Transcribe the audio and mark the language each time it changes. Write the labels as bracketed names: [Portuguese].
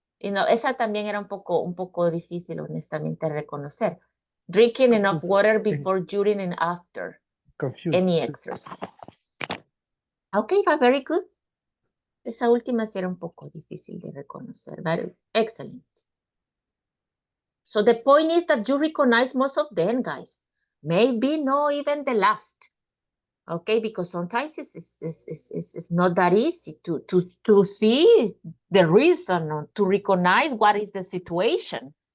[Spanish] Y no, esa también era un poco difícil, honestamente, reconocer. [English] Drinking enough water before, during, and after any exercise. Okay, very good. [Spanish] Esa última sí era un poco difícil de reconocer. [English] Very excellent. So the point is that you recognize most of them, guys. Maybe not even the last. Okay, because sometimes it's not that easy to see the reason or to recognize what is the situation.